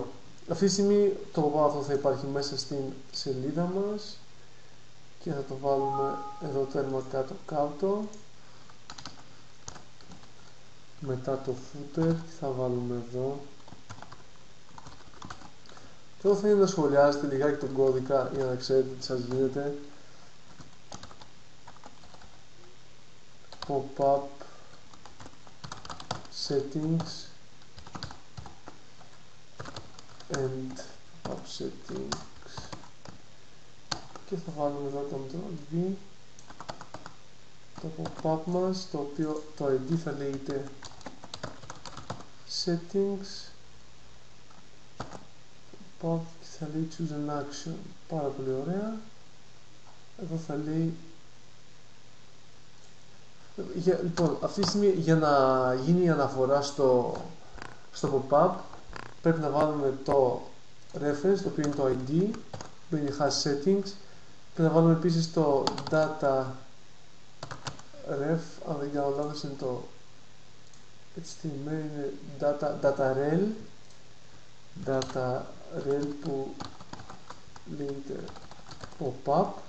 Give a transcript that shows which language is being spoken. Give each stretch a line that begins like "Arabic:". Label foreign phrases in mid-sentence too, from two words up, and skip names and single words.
Greek: Αυτή τη στιγμή το pop-up αυτό θα υπάρχει μέσα στην σελίδα μας και θα το βάλουμε εδώ τέρμα κάτω μετά το footer και θα βάλουμε εδώ. Τώρα θα είναι να σχολιάζετε λιγάκι τον κώδικα για να ξέρετε τι σας γίνεται.
English: Pop-up settings and pop-up settings
Greek: και θα βάλουμε εδώ το Ctrl-V το pop-up μας, το οποίο το ID θα λέγεται
English: settings pop
Greek: και θα λέει
English: choose an action.
Greek: Πάρα πολύ ωραία. Εδώ θα λέει λοιπόν, αυτή τη στιγμή για να γίνει η αναφορά στο pop-up πρέπει να βάλουμε το reference, το οποίο είναι το ID, που είναι
English: hash settings,
Greek: και να βάλουμε επίσης το
English: data ref,
Greek: αν δεν κάνω λάθος είναι το HTML, είναι
English: data rel
Greek: που λέγεται pop-up.